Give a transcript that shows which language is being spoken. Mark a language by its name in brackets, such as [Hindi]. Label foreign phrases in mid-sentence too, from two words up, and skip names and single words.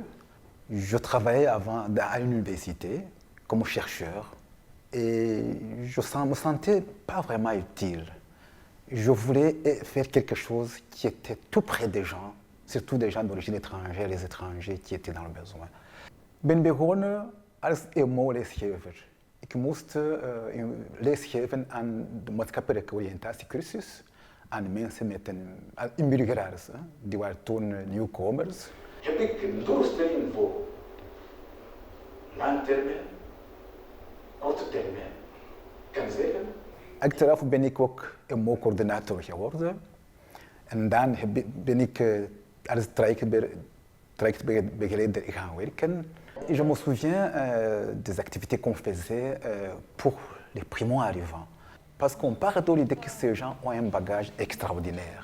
[French] Je travaillais avant à l'université comme chercheur et je ne me sentais pas vraiment utile. Je voulais faire quelque chose qui était tout près des gens, surtout des gens d'origine étrangère, les étrangers qui étaient dans le besoin. [Dutch] Ben begonnen als EMO-lesgever. Ik moest lesgeven aan de maatschappelijke oriëntatiecursus aan mensen met inburgeraars. Die waren toen nieuwkomers. Heb ik een doelstelling voor lang termijn, korte termijn kan zeggen? Achteraf ben ik ook EMO-coördinator geworden. En dan ben ik als trajectbegeleider gaan werken. [French] Et je me souviens des activités qu'on faisait pour les primo-arrivants. Parce qu'on part de l'idée que ces gens ont un bagage extraordinaire.